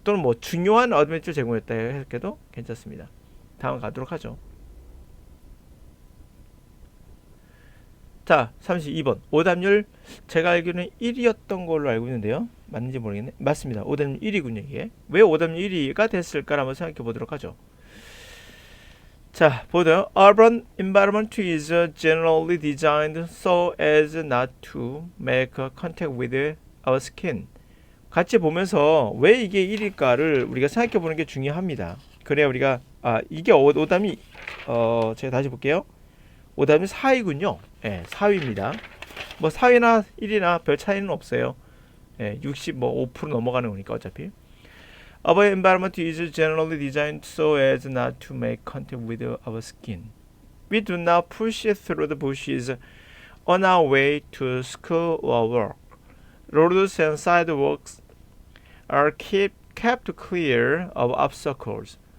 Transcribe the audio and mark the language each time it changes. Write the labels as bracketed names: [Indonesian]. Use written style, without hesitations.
[Korean] 또는 뭐 중요한 어드밴티지를 제공했다 해석해도 괜찮습니다. 다음 가도록 하죠. 자, 32번. 오답률 제가 알기로는 1위였던 걸로 알고 있는데요. 맞는지 모르겠네. 맞습니다. 오답률 1위군요. 이게. 왜 오답률 1위가 됐을까 한번 생각해 보도록 하죠. 자, 보세요. [English] Urban environment is generally designed so as not to make contact with our skin. [Korean] 같이 보면서 왜 이게 1위일까를 우리가 생각해 보는 게 중요합니다. 그래야 우리가 이게 오답이 제가 다시 볼게요. 오답이 4위군요. 예, 4위입니다. 뭐 4위나 1위나 별 차이는 없어요. 예, 65% 넘어가는 거니까 어차피. [English] Our environment is generally designed so as not to make contact with our skin. We do not push through the bushes on our way to school or work. Roads and sidewalks are kept clear of obstacles.